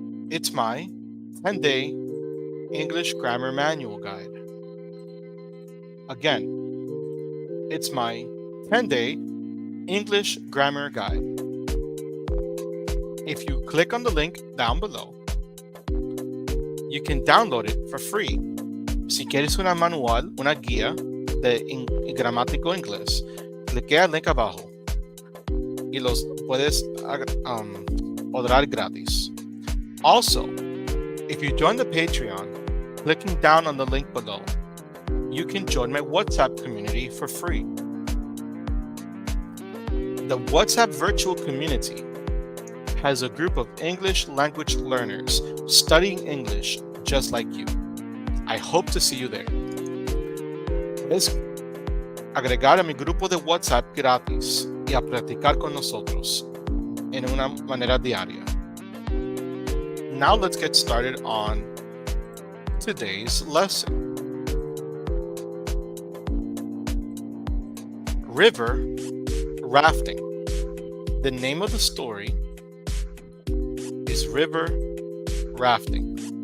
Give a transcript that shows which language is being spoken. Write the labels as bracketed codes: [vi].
[en] It's my 10-day English Grammar Manual Guide. Again, it's my 10-day English Grammar Guide. If you click on the link down below, you can download it for free. [es] Si quieres una manual, una guía de gramático inglés, clique al link abajo y los puedes ordenar gratis. [en] Also, if you join the Patreon, clicking down on the link below, you can join my WhatsApp community for free. The WhatsApp virtual community has a group of English language learners studying English just like you. I hope to see you there. [es] Puedes agregar a mi grupo de WhatsApp gratis y a practicar con nosotros en una manera diaria. [en] Now let's get started on today's lesson. River Rafting. The name of the story is River Rafting.